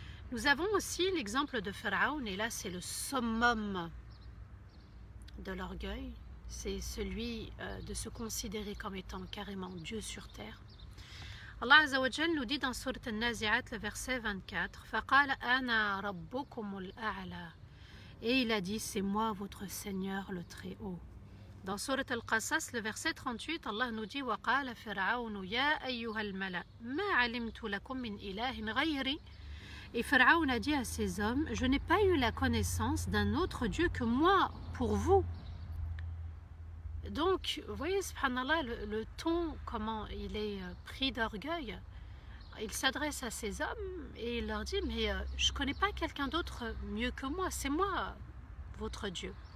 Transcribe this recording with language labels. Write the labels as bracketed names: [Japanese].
[French] Nous avons aussi l'exemple de Pharaon, et là c'est le summum de l'orgueil, c'est celui de se considérer comme étant carrément Dieu sur terre. Allah Azza wa Jal nous dit dans Surat An-Nazi'at, le verset 24, [Arabic] فَقَالَ أَنَا رَبُّكُمُ الْأَعْلَى. [French] Et il a dit, c'est moi votre Seigneur le Très-Haut. Dans Surat Al-Qasas, le verset 38, Allah nous dit, [Arabic] وَقَالَ فِرْعَوْنُ يَا أَيُّهَا الْمَلَأ مَا عَلِمْتُ لَكُمْ مِنْ إِلَهٍ غَيْرِي. [French] Et Pharaon a dit à ses hommes, je n'ai pas eu la connaissance d'un autre Dieu que moi pour vous. Donc, vous voyez, subhanallah, le ton, comment il est pris d'orgueil. Il s'adresse à ses hommes et il leur dit, mais je ne connais pas quelqu'un d'autre mieux que moi, c'est moi, votre Dieu.